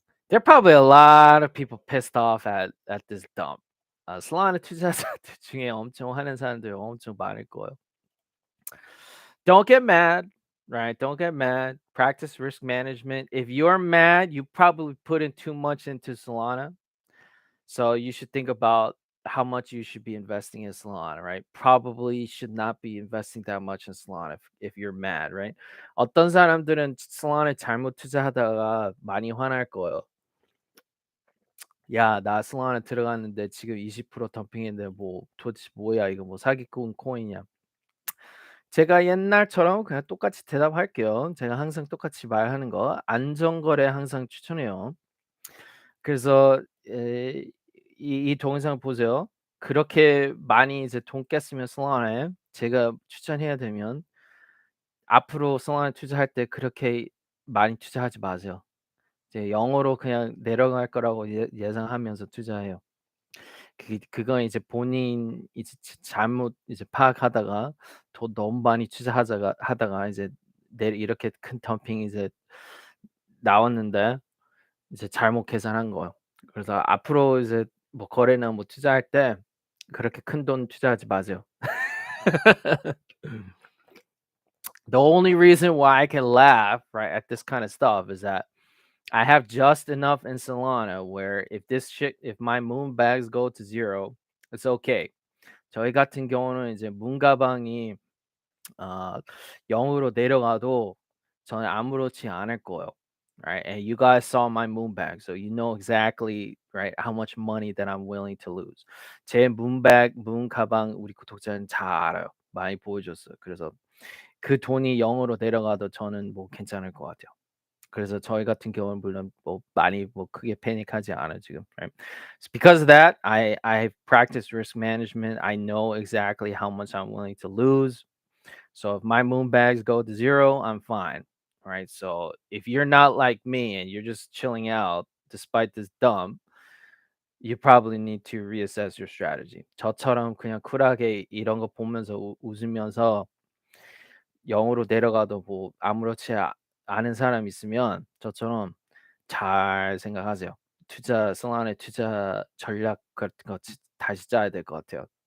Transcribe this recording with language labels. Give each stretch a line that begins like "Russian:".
English: There are probably a lot of people pissed off at this dump.
Korean: Solana 투자자들 중에 엄청 화낸 사람들 엄청 많을 거예요.
English: Don't get mad, right? Don't get mad. Practice risk management. If you're mad, you probably put in too much into Solana. So you should think about how much you should be investing in Solana, right? Probably should not be investing that much in Solana if you're mad, right?
Korean: 어떤 사람들은 Solana 잘못 투자하다가 많이 화날 거예요. 야, 나 Solana 들어갔는데 지금 20% 덤핑인데 뭐 도대체 뭐야 이거 뭐 사기꾼 코인이야. 제가 옛날처럼 그냥 똑같이 대답할게요. 제가 항상 똑같이 말하는 거. 안전거래 항상 추천해요. 그래서 이 동영상 보세요. 그렇게 많이 이제 돈 깼으면 Solana에 제가 추천해야 되면 앞으로 Solana 투자할 때 그렇게 많이 투자하지 마세요. 이제 0으로 그냥 내려갈 거라고 예상하면서 투자해요. 그건 이제 본인 이제 잘못 이제 파악하다가 돈 너무 많이 하다가 이제 이렇게 큰 덤핑이 이제 나왔는데 이제 잘못 계산한 거예요. 그래서 앞으로 이제 뭐 거래나 뭐 투자할 때 그렇게 큰 돈 투자하지 마세요.
English: The only reason why I can laugh, right, at this kind of stuff is that I have just enough in Solana where if my moon bags go to 0, it's okay.
Korean: 저희 같은 경우는 이제 문가방이 0으로 내려가도 저는 아무렇지 않을 거예요.
English: Right? And you guys saw my moon bag, so you know exactly right how much money that I'm willing to lose.
Korean: 제 moon 가방 우리 구독자는 잘 알아요. 많이 보여줬어요. 그래서 그 돈이 0으로 내려가도 저는 뭐 괜찮을 것 같아요. 그래서 저희 같은 경우는 물론 뭐 많이 뭐 크게 패닉하지 않아요 지금.
English: Right? So because of that, I practice risk management. I know exactly how much I'm willing to lose. So if my moon bags go to 0, I'm fine. Right? So if you're not like me and you're just chilling out despite this dump, you probably need to reassess your strategy.
Korean: 저처럼 그냥 쿨하게 이런 거 보면서 웃으면서 0으로 내려가도 뭐 아무렇지 않은 사람 있으면 저처럼 잘 생각하세요. 솔라나의 투자 전략 같은 거 다시 짜야 될 것 같아요.